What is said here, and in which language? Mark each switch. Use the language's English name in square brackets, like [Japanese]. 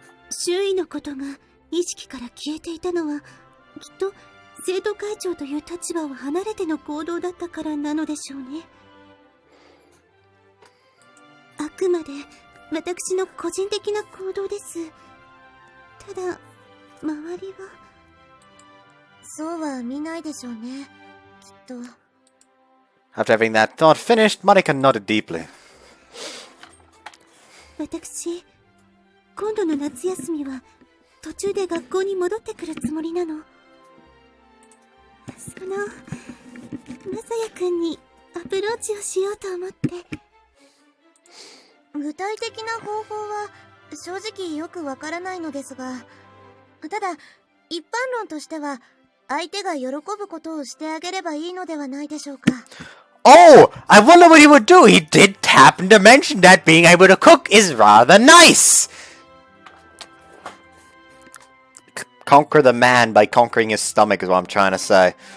[Japanese] 周囲のことが意識から消えていたのは、きっと生徒会長という立場を離れての行動だったからなのでしょうね。あくまで私の個人的な行動です。ただ、周りは。そうは見ないでしょうね、きっと。 [English] After having that thought finished, Marika nodded deeply. 私、今度の夏休みは途中で学校に戻ってくるつもりなの。まさやくんにアプローチをしようと思って。具体的な方法は正直よくわからないのですが、ただ一般論としては相手が喜ぶことをしてあげればいいのではないでしょうか。 Oh, I wonder what he would do. He did happen to mention that being able to cook is rather nice. Conquer the man by conquering his stomach is what I'm trying to say.